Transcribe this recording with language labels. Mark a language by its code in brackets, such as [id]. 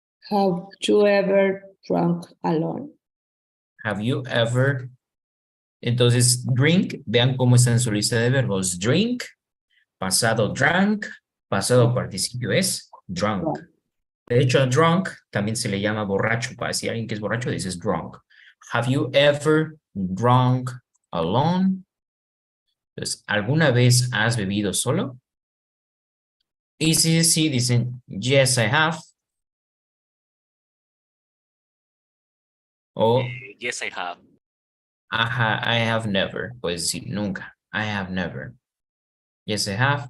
[en] Have you ever drunk alone? Have you ever? [es] Entonces, drink, vean cómo está en su lista de verbos. Drink, pasado drank, pasado participio es drunk. De hecho, drunk también se le llama borracho. Para decir a alguien que es borracho, dices drunk. [en] Have you ever drunk alone? [es] Entonces, ¿alguna vez has bebido solo? Y si sí, dicen [en] yes, I have. [es] O [en] Yes, I have. I have never. [es] Puedes decir nunca. [en] I have never. Yes, I have.